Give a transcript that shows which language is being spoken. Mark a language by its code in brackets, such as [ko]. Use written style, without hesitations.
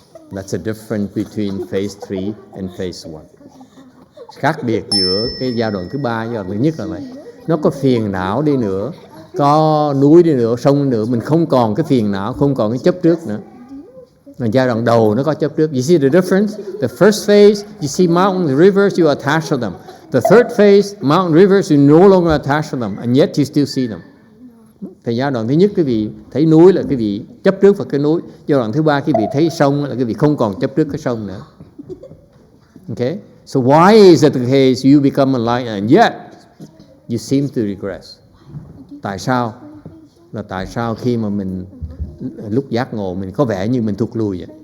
[en] That's a difference between phase 3 and phase 1. [vi] Khác biệt giữa cái giai đoạn thứ 3 giai đoạn thứ nhất là vậy. Nó có phiền não đi nữa, có núi đi nữa, sông đi nữa, mình không còn cái phiền não, không còn cái chấp trước nữa. Mà giai đoạn đầu nó có chấp trước. [en] You see the difference? The first phase, you see mountains, rivers, you attach to them. The third phase, mountain, rivers, you no longer attach to them, and yet you still see them. [vi] Thì giai đoạn thứ nhất quý vị thấy núi là quý vị chấp trước vào cái núi. Giai đoạn thứ 3 quý vị thấy sông là quý vị không còn chấp trước cái sông nữa. [en] Okay? So why is it the case you become enlightened and yet you seem to regress? [vi] Tại sao? Là tại sao khi mà mình lúc giác ngộ mình có vẻ như mình thụt lùi vậy?